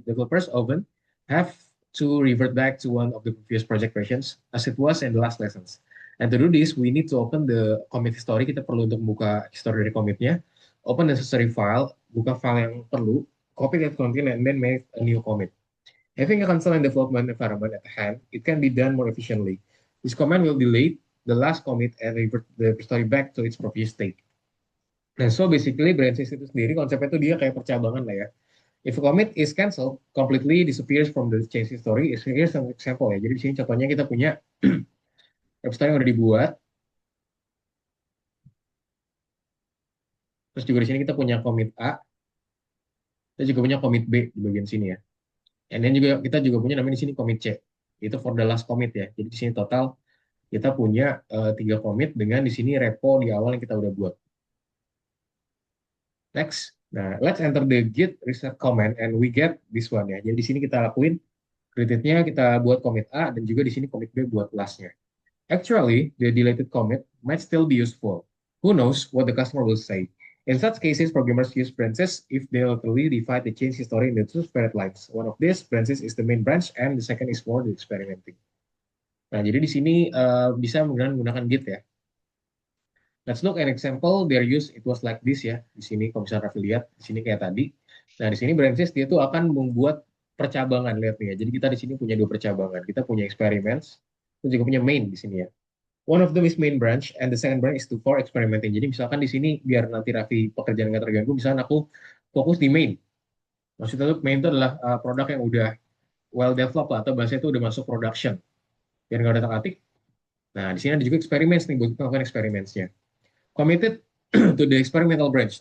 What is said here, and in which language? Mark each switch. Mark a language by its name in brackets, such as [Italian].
[English] Developers often have to revert back to one of the previous project versions as it was in the last lessons. And to do this, we need to open the commit history. [Indonesian] Kita perlu untuk buka history dari commitnya. [English] Open the necessary file, [Indonesian] buka file yang perlu, [English] copy that content, and then make a new commit. Having a console and development environment at hand, it can be done more efficiently. This command will delete the last commit and revert the story back to its previous state. [Indonesian] Nah, so basically branches itu sendiri konsepnya itu dia kayak percabangan lah ya. [English] If a commit is cancelled, completely disappears from the change history. Here's an example ya. [Indonesian] Jadi di sini contohnya kita punya website yang udah dibuat. Terus juga di sini kita punya commit A. Kita juga punya commit B di bagian sini ya. And then juga kita juga punya namanya di sini commit C. Itu [English] for the last commit [Indonesian] ya. Jadi di sini total kita punya 3 commit dengan di sini repo di awal yang kita udah buat. [English] Next. Nah, let's enter the git reset command and we get this one ya. [Indonesian] Jadi di sini kita lakuin create-nya kita buat commit A dan juga di sini commit B buat last-nya. [English] Actually, the deleted commit might still be useful. Who knows what the customer will say? In such cases, programmers use branches if they literally divide the change history into two separate lines. One of these branches is the main branch and the second is more the experimenting. [Indonesian] Nah, jadi di sini bisa menggunakan Git ya. [English] Let's look at an example. Their use it was like this ya. [Indonesian] Di sini kalau misalnya Raffi lihat, di sini kayak tadi. Nah, di sini branches dia tuh akan membuat percabangan lihat nih ya. Jadi kita di sini punya 2 percabangan. Kita punya experiments, dan juga punya main di sini ya. [English] One of them is main branch and the second branch is to for experimenting. [Indonesian] Jadi misalkan di sini biar nanti Raffi pekerjaan nggak terganggu, misalkan aku fokus di main. Maksudnya tuh main itu adalah produk yang udah well developed lah, atau bahasa itu udah masuk production. Biar nggak ada atik. Nah, di sini ada juga experiments nih buat kita lakukan experimentsnya. [English] Committed to the experimental branch.